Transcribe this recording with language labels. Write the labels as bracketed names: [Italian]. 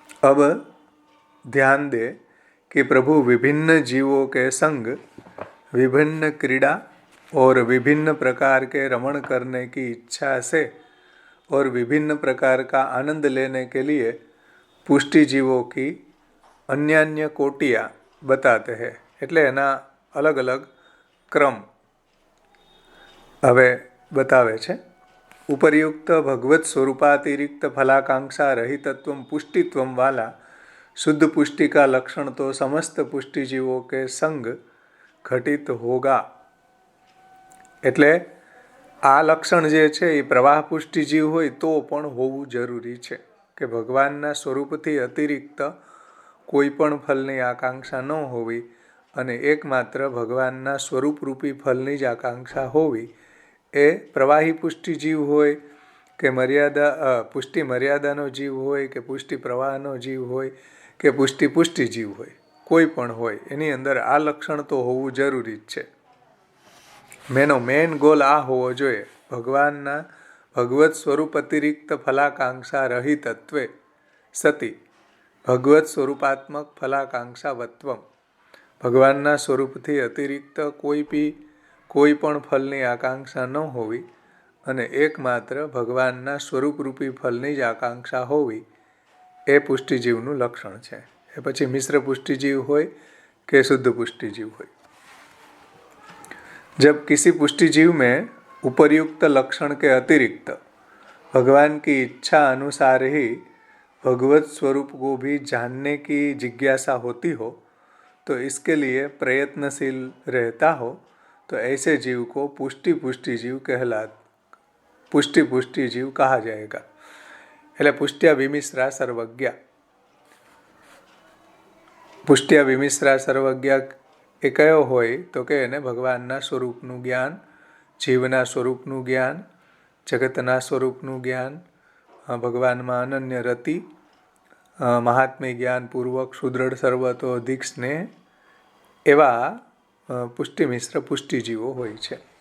[Hindi] अब ध्यान दे कि प्रभु विभिन्न जीवों के संग, विभिन्न क्रीड़ा और विभिन्न प्रकार के रमण करने की इच्छा से और विभिन्न प्रकार का आनंद लेने के लिए पुष्टि जीवों की अन्यान्य कोटियाँ बताते हैं। [Gujarati] એટલે એના અલગ અલગ ક્રમ હવે બતાવે છે। [Hindi] ઉપરયુક્ત ભગવત स्वरूपातिरिक्त फलाकांक्षा रहितत्वम पुष्टित्वम वाला शुद्ध पुष्टि का लक्षण तो समस्त पुष्टि जीवों के संग घटित होगा। [Gujarati] એટલે આ લક્ષણ જે છે એ પ્રવાહ પુષ્ટિ જીવ હોય તો પણ હોવું જરૂરી છે કે ભગવાનના સ્વરૂપથી અતિરિક્ત કોઈ પણ ફલની આકાંક્ષા ન હોવી અને એકમાત્ર ભગવાનના સ્વરૂપરૂપી ફલની જ આકાંક્ષા હોવી, એ પ્રવાહી પુષ્ટિ જીવ હોય કે પુષ્ટિ મર્યાદાનો જીવ હોય કે પુષ્ટિ પ્રવાહનો જીવ હોય કે પુષ્ટિ જીવ હોય, કોઈ પણ હોય, એની અંદર આ લક્ષણ તો હોવું જરૂરી જ છે। મેનો મેન ગોલ આ હોવો જોઈએ, ભગવત સ્વરૂપ અતિરિક્ત ફલાકાંક્ષા રહિતત્વે સતી ભગવત સ્વરૂપાત્મક ફલાકાંક્ષાવત્વમ, ભગવાનના સ્વરૂપથી અતિરિક્ત કોઈ પણ ફલની આકાંક્ષા ન હોવી અને એકમાત્ર ભગવાનના સ્વરૂપરૂપી ફલની જ આકાંક્ષા હોવી, એ પુષ્ટિજીવનું લક્ષણ છે। એ પછી મિશ્ર પુષ્ટિજીવ હોય કે શુદ્ધ પુષ્ટિજીવ હોય। [Hindi] जब किसी पुष्टि जीव में उपर्युक्त लक्षण के अतिरिक्त भगवान की इच्छा अनुसार ही भगवत स्वरूप को भी जानने की जिज्ञासा होती हो, तो इसके लिए प्रयत्नशील रहता हो, तो ऐसे जीव को पुष्टि जीव कहा जाएगा। [Gujarati] એટલે પુષ્ટ્યા વિમિશ્રા સર્વજ્ઞ એ કયો હોય તો કે એને ભગવાનના સ્વરૂપનું જ્ઞાન, જીવના સ્વરૂપનું જ્ઞાન, જગતના સ્વરૂપનું જ્ઞાન, ભગવાનમાં અનન્ય રતિ, મહાત્મ્ય જ્ઞાનપૂર્વક સુદૃઢ સર્વતો અધિક સ્નેહ, એવા પુષ્ટિમિશ્ર પુષ્ટિજીવો હોય છે।